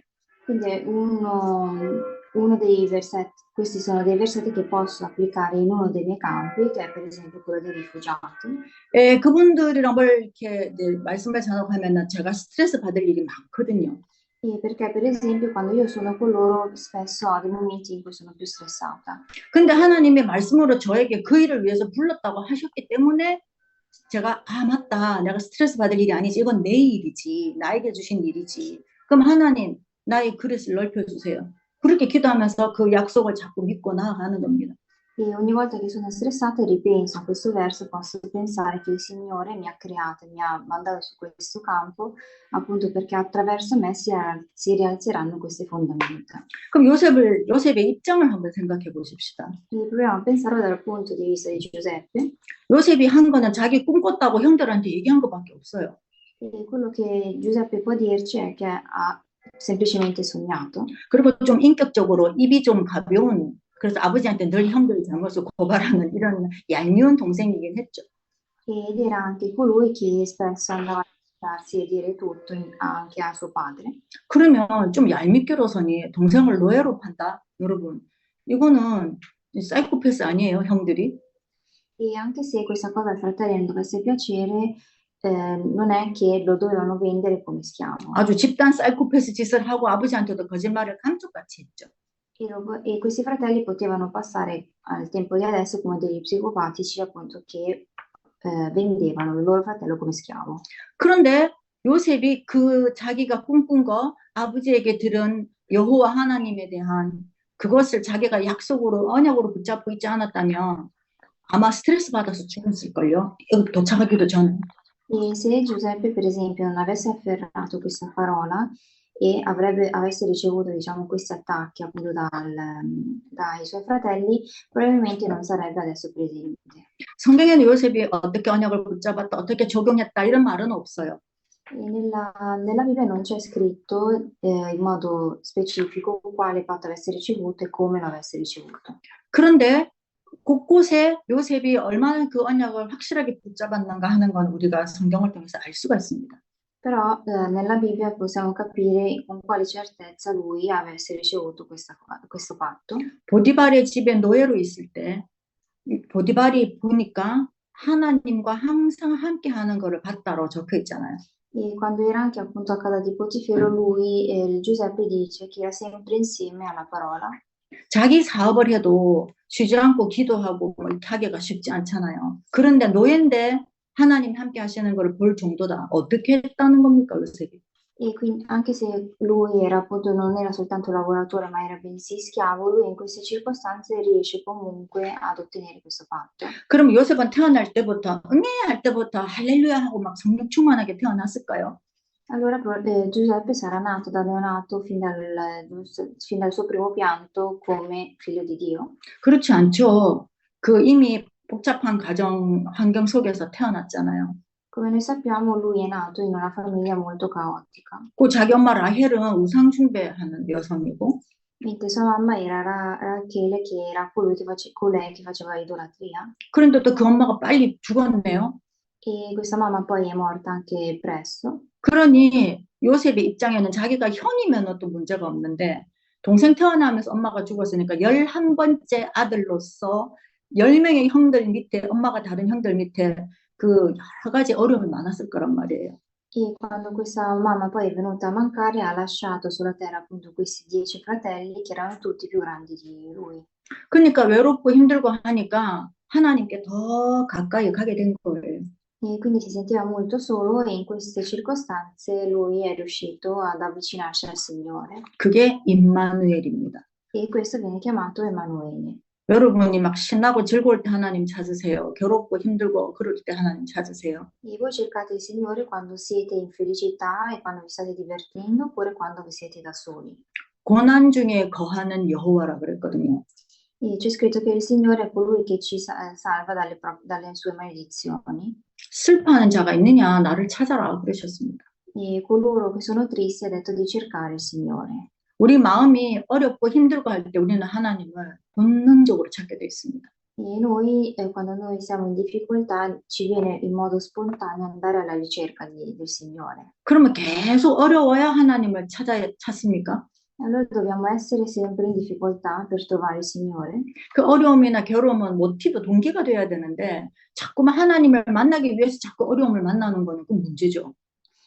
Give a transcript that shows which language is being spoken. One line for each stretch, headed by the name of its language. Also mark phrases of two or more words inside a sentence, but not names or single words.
Italian: Quindi uno dei versetti, questi sono dei versetti che posso applicare in uno dei miei campi, che è per esempio quello dei rifugiati.
Korean: 그분들이랑 뭘 이렇게 말씀을 전하면은 제가 스트레스 받을 일이 많거든요.
Italian: E perché, per esempio, quando io sono con loro, spesso ho dei momenti in cui sono più stressata.
Korean: 근데 하나님의 말씀으로 저에게 그 일을 위해서 불렀다고 하셨기 때문에 제가 아 맞다. 내가 스트레스 받을 일이 아니지. 이건 내 일이지. 나에게 주신 일이지. 그럼 하나님 나의 그릇을 넓혀주세요. 그렇게 기도하면서 그 약속을 자꾸 믿고 나아가는 겁니다.
Italian: E ogni volta che sono stressata e ripenso a questo verso, posso pensare che il Signore mi ha creato, mi ha mandato su questo campo, appunto perché attraverso me si rialzeranno queste fondamenta.
Korean: 그럼 요셉의 입장을 한번 생각해 보십시다.
Italian: E proviamo a pensarlo dal punto di vista di Giuseppe.
Korean: 요셉이 한 거는 자기 꿈 꿨다고 형들한테 얘기한 것밖에 없어요.
Italian: E quello che Giuseppe può dirci è che ha semplicemente sognato.
Korean: 그리고 좀 인격적으로 입이 좀 가벼운 그래서 아버지한테 늘 형들의 잘못을 고발하는 이런 얄미운 동생이긴 했죠.
Italian: Ed era anche colui che spesso andava a darsi e dire tutto anche a suo padre.
Korean: 그러면 좀 얄밉게로서니 동생을 노예로 판다? 여러분, 이거는 사이코패스 아니에요, 형들이?
Italian: E anche se questa cosa al fratello non dovesse piacere, non è che lo dovevano vendere come schiavo.
Korean: 아주 집단 사이코패스 짓을 하고 아버지한테도 거짓말을 감쪽같이 했죠.
Italian: E questi fratelli potevano passare al tempo di adesso come degli psicopatici, appunto, che vendevano il loro fratello come schiavo.
Korean: 그런데 요셉이 그 자기가 꿈꾼 거 아버지에게 들은 여호와 하나님에 대한 그것을 자기가 약속으로 언약으로 붙잡고 있지 않았다면 아마 스트레스 받아서 죽었을걸요. 여기 도착하기도 전에.
Italian: E se Giuseppe, per esempio, non avesse afferrato questa parola e avesse ricevuto, diciamo, questi attacchi appunto dai suoi fratelli, probabilmente non sarebbe adesso presente.
Korean: 성경에는 요셉이 어떻게 언약을 붙잡았다, 어떻게 적용했다 이런 말은 없어요.
Italian: E nella Bibbia non c'è scritto in modo specifico quale patto avesse ricevuto e come lo avesse ricevuto.
Korean: 그런데 곳곳에 요셉이 얼마나 그 언약을 확실하게 붙잡았는가 하는 건 우리가 성경을 통해서 알 수가 있습니다.
Italian: Però nella Bibbia possiamo capire con quale certezza lui avesse ricevuto questo patto.
Korean: 보디발의 집에 노예로 있을 때 보디발이 보니까 하나님과 항상 함께하는 것을 봤다로 적혀 있잖아요.
Italian: E quando era anche appunto a casa di Potifero, lui, il Giuseppe dice che era sempre insieme alla parola.
Korean: 자기 사업을 해도 쉬지 않고 기도하고 뭐 이렇게 하기가 쉽지 않잖아요. 그런데 노예인데 하나님 함께 하시는 걸 볼 정도다. 어떻게 했다는 겁니까, 요셉이?
Italian: E quindi, anche se lui era appunto, non era soltanto lavoratore, ma era bensì schiavo, lui in queste circostanze riesce comunque ad ottenere questo patto.
Korean: 그럼 요셉은 태어날 때부터 응애할 때부터 할렐루야 하고 막 성령 충만하게 태어났을까요?
Italian: Allora Giuseppe sarà nato da neonato fin dal suo primo pianto come figlio di Dio?
Korean: 그렇지 않죠. 그 이미 복잡한 가정 환경 속에서 태어났잖아요.
Italian: Come noi sappiamo, lui è nato in una famiglia molto caotica.
Korean: 그 자기 엄마 라헬은 우상 숭배하는 여성이고,
Italian: Mentre sua mamma era Rachele, che era colei che faceva idolatria.
Korean: 그런데 또 그 엄마가 빨리 죽었네요.
Italian: E questa mamma poi è morta anche presto.
Korean: 그러니 요셉의 입장에는 자기가 형이면 또 문제가 없는데 동생 태어나면서 엄마가 죽었으니까 11번째 아들로서 10명의 형들 밑에 엄마가 다른 형들 밑에 그 여러 가지 어려움이 많았을 거란 말이에요.
Italian: E quando questa mamma poi è venuta a mancare, ha lasciato sulla terra appunto questi 10 fratelli che erano tutti più grandi di lui.
Korean: 그러니까 외롭고 힘들고 하니까 하나님께 더 가까이 가게 된 거예요.
Italian: E quindi si sentiva molto solo e in queste circostanze lui è riuscito ad avvicinarsi al Signore.
Korean: 그게 임마누엘입니다.
Italian: E questo viene chiamato Emanuele.
Korean: 여러분이 막 신나고 즐거울 때 하나님 찾으세요. 괴롭고 힘들고 그럴 때 하나님 찾으세요.
Italian: E voi cercate il Signore quando siete in felicità e quando vi state divertendo oppure quando vi siete da soli.
Korean: 고난 중에 거하는 여호와라 그랬거든요.
Italian: E c'è scritto che il Signore è colui che ci salva dalle sue maledizioni.
Korean: 슬퍼하는 자가 있느냐 나를 찾아라 그러셨습니다.
Italian: E coloro che sono tristi ha detto di cercare il Signore.
Korean: 우리 마음이 어렵고 힘들고 할 때 우리는 하나님을 본능적으로 찾게 돼 있습니다.
Italian: E noi, quando noi siamo in difficoltà, ci viene in modo spontaneo andare alla ricerca del Signore.
Korean: 그러면 계속 어려워야 하나님을 찾습니까?
Italian: Allora dobbiamo essere sempre in difficoltà per trovare il Signore.
Korean: 그 어려움이나 괴로움은 모티브, 동기가 돼야 되는데 자꾸만 하나님을 만나기 위해서 자꾸 어려움을 만나는 거는 그 문제죠.